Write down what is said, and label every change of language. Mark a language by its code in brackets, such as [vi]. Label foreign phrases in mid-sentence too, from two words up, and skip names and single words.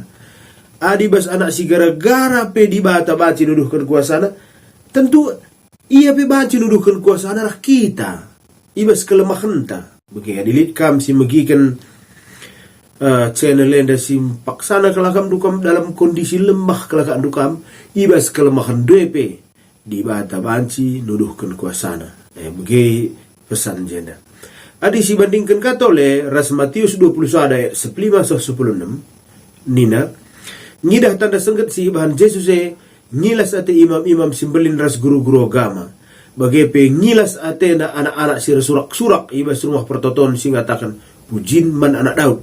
[btx] Adibas anak si gara-gara pe dibata baci nuduhkan kuasana. Tentu ia pe baci nuduhkan kuasana rah kita. Ibas kelemahan ta. Begini adilit kam si megikan channel enda si paksana kelakam dukam dalam kondisi lemah kelakam dukam. Ibas kelemahan DP dibata baci nuduhkan kuasana. Begini pesan jenda. Adi si bandingkan katole ras Matius 21 ayat 15-16 nina ngidah tanda sengket si bahan Yesus ngilas ate imam-imam simbelin ras guru-guru agama bagepe ngilas ate na anak-anak si surak-surak ibas rumah pertoton si ngatakan pujin man anak Daud.